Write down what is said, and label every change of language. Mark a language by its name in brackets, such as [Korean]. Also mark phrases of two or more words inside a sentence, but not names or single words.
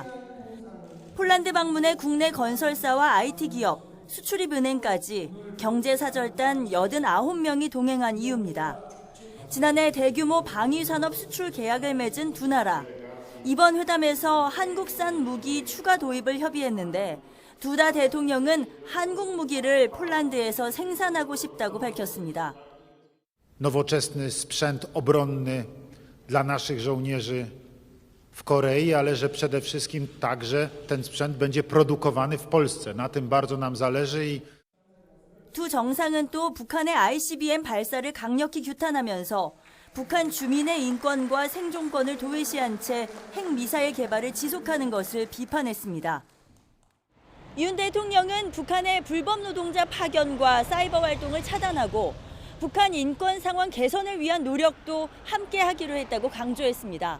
[Korean] 폴란드 방문에 국내 건설사와 IT 기업, 수출입은행까지 경제사절단 89명이 동행한 이유입니다. 지난해 대규모 방위산업 수출 계약을 맺은 두 나라. 이번 회담에서 한국산 무기 추가 도입을 협의했는데 두다 대통령은 한국 무기를 폴란드에서 생산하고 싶다고 밝혔습니다. [Polish] Nowoczesny sprzęt obronny dla naszych żołnierzy w Korei, ale że przede wszystkim także ten sprzęt będzie produkowany w Polsce. Na tym bardzo nam zależy i [Korean] 두 정상은 또 북한의 ICBM 발사를 강력히 규탄하면서 북한 주민의 인권과 생존권을 도외시한 채 핵미사일 개발을 지속하는 것을 비판했습니다. 윤 대통령은 북한의 불법 노동자 파견과 사이버 활동을 차단하고 북한 인권 상황 개선을 위한 노력도 함께 하기로 했다고 강조했습니다.